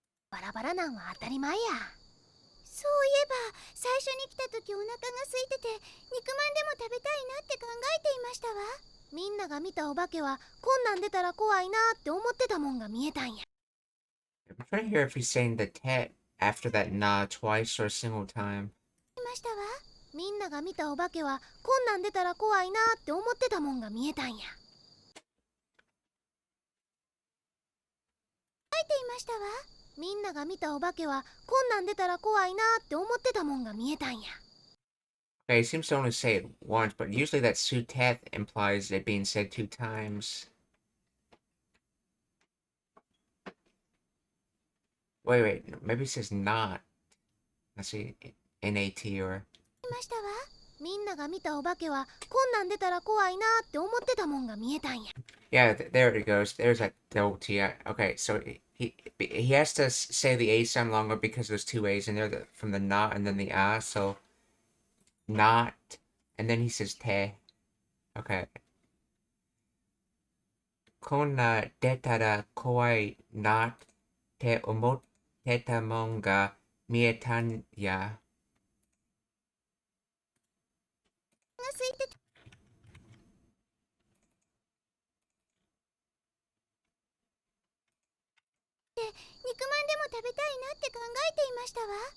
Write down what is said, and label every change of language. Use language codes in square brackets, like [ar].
[ja] バラバラなんは当たり前や。そういえば最初に来た時お腹が空いてて肉まんでも食べたいなって考えていましたわ。みんなが見たお化けはこんなん出たら怖いなって思ってたもんが見えたんや。 [en] I'm trying to hear if he's saying the tet after that na twice or a single time. [ja] いましたわ。みんなが見たお化けはこんなん出たら怖いなって思ってたもんが見えたんや。書いていましたわ。みんなが見たお化けはこんなん出たら怖いなって思ってたもんが見えたんや。 [en] Okay, he seems to only say it once, but usually that sutet implies it being said 2 times. Wait, maybe it says not. Let's see, N-A-T or... いましたわ。みんなが見たお化けはこんなん出たら怖いなって思ってたもんが見えたんや。 Yeah, there it goes. There's that double T. Okay, so he has to say the A sound longer because there's 2 A's in there, from the not and then the ah, so not, and then he says te. Okay. [ja] こんな出たら怖いなって思ってたもんが見えたんや。が空いてて肉まんでも食べたいなって考えていましたわ。